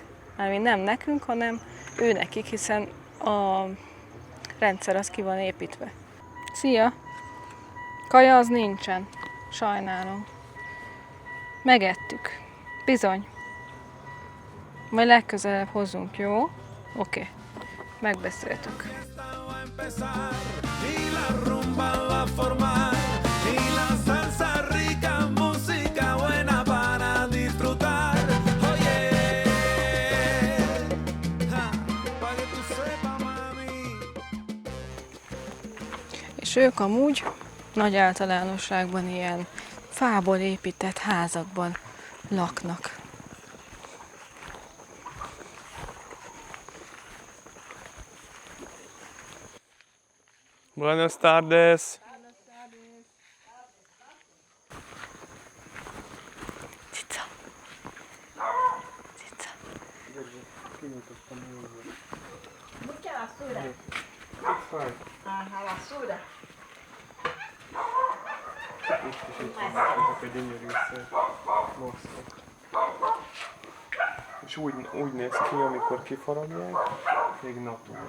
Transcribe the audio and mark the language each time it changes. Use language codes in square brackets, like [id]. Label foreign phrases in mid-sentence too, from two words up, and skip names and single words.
[hu] Mármint nem nekünk, hanem ő nekik, hiszen a rendszer az ki van építve. Szia! Kaja az nincsen. Sajnálom. Megettük. Bizony. Majd legközelebb hozzunk, jó? Oké. Megbeszéltük. [es] Fiesta va a empezar y la rumba va a formar y la salsa rica, música buena para disfrutar. Oye, para que tú sepas, mami. [hu] És ők amúgy nagy általánosságban ilyen fából épített házakban laknak. [es] Buenas tardes. [hu] Cica. Cica. És úgy néz ki, amikor kifaragják, még natur.